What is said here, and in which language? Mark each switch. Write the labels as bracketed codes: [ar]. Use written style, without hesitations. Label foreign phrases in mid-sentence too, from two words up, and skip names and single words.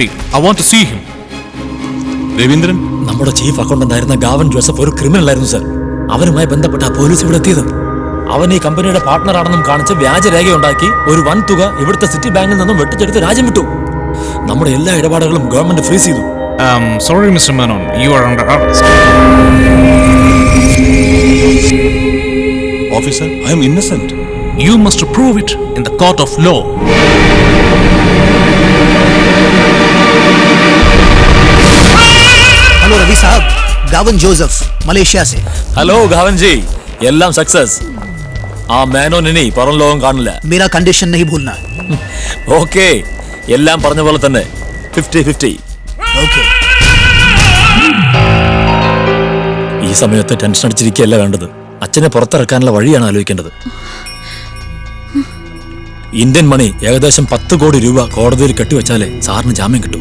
[en] I want to see him. [ml] രവീന്ദ്രൻ, നമ്മുടെ [en] chief accountant [ml] ആയിരുന്ന ഗാവൻ ജോസഫ് ഒരു ക്രിമിനൽ ആയിരുന്നു സർ. അവനുമായി ബന്ധപ്പെട്ട പോലീസ് ഇവിടെ എത്തിയത്. അവൻ ഈ കമ്പനിയുടെ പാർട്ട്ണർ ആണെന്നും കാണിച്ച് വ്യാജരേഖയുണ്ടാക്കി ഒരു വൻ തുക ഇവിടുത്തെ സിറ്റി ബാങ്കിൽ നിന്നും വെട്ടിച്ചെടുത്ത് രാജ്യം വിട്ടു. നമ്മുടെ എല്ലാ ഇടപാടുകളും ഗവൺമെന്റ് ഫ്രീസ് ചെയ്തു. [en] Sorry, Mr. Menon. You are under arrest. Officer, I am innocent. You must prove it in the court of law. [hi] हेलो रवि साहब, गावन जोसेफ मलेशिया से. [ml] ഹലോ ഗാവൻ ജി, എല്ലാം സക്സസ്. ആ മേനോൻ ഇനി പുറം ലോകം കാണില്ല. [hi] मेरा कंडीशन नहीं भूलना. [ml] ഓക്കെ, എല്ലാം പറഞ്ഞ പോലെ തന്നെ 50-50. [hi] ओके. [ml] ഈ സമയത്ത് ടെൻഷൻ അടിച്ചിരിക്കുകയല്ല വേണ്ടത്. അച്ഛനെ പുറത്തിറക്കാനുള്ള വഴിയാണ് ആലോചിക്കേണ്ടത്. [en] Indian money [ml] ഏകദേശം 10 കോടി രൂപ കോടതിയിൽ കെട്ടിവെച്ചാലേ സാറിന് ജാമ്യം കിട്ടും.